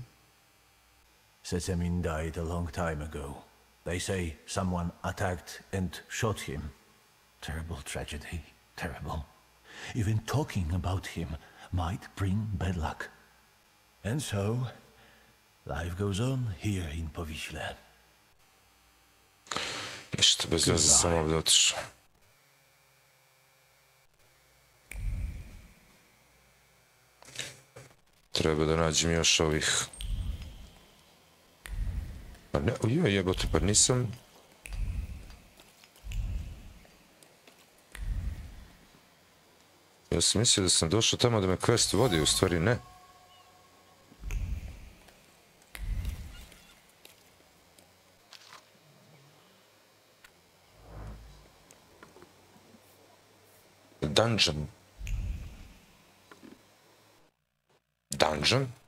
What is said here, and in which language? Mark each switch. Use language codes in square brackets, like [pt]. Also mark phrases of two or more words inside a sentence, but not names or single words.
[en] Setsemin died a long time ago. They say someone attacked and shot him. Terrible tragedy. Terrible. Even talking about him might bring bad luck. And so, life goes on here in Powiśle. [bs] Ništa, bez veze sam ovdje otišao. Treba da nađem još ovih... Pa ne, ojoj jebote, pa nisam... Ja sam mislio da sam došao tamo da me quest vodi, u stvari ne. Dungeon. Dungeon?